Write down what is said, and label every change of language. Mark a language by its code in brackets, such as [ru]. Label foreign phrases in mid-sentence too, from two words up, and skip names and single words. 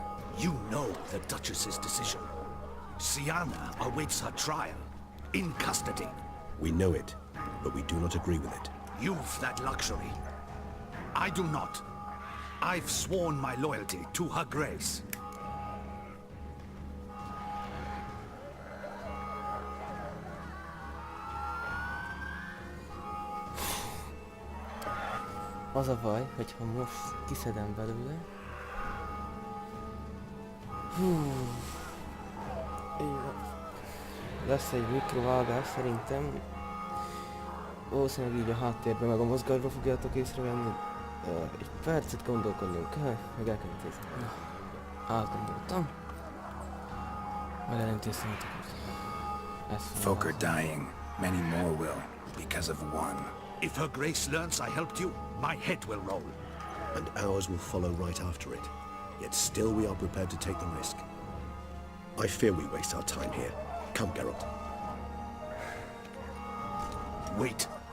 [en] You know the Duchess's decision. Sienna awaits her trial, in custody. We know it, but we do not agree with it. You've that luxury. I do not. I've sworn my loyalty to her grace. [hu] Az a baj, hogyha most kiszedem belőle. Lesz egy mikrovágás szerintem. Valószínűleg így a háttérben meg a mozgásba fogjátok észrevenni. Egy percet gondolkodnunk kell, meg el kell intézni. Átgondoltam. Meg elintéztem azokat. [en] Folk are dying. Many more will, because of one. If her grace learns I helped you, my head will roll. And ours will follow right after it. Yet still we are prepared to take the risk. I fear we waste our time here. Come, Geralt. Wait.